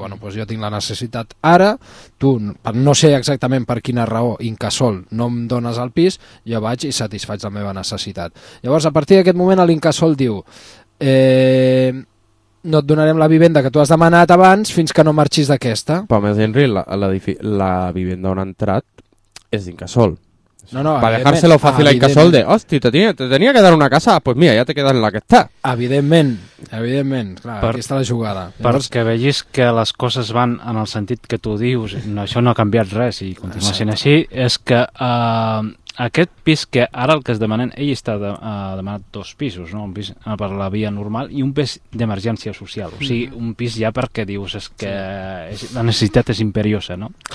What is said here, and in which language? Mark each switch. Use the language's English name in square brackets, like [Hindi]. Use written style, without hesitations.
[Catalan] Bueno, pues jo tinc la necessitat ara, tu, no sé exactament per quina raó, Incasòl, no em dones el pis, jo vaig i satisfaig la meva necessitat. Llavors, a partir d'aquest moment, l'Incasòl diu, no et donarem la vivenda que tu has demanat abans fins que no marxis d'aquesta. Però més, Henry, la vivenda on ha entrat és d'Incasòl. No, [Spanish] para dejárselo fácil a Incasòl de, hosti, te tenia que dar una casa, pues mira, ya te quedas en la que está. [Catalan] Evidentment, clar, aquí està la jugada. Llavors, perquè vegis que les coses van en el sentit que tu dius, no, això no ha canviat res i continua sent així, és que aquest pis que ara el que es demanen, ell està demanat dos pisos, no? Un pis per la via normal i un pis d'emergència social, o sigui, un pis ja perquè dius és que la necessitat és imperiosa, no?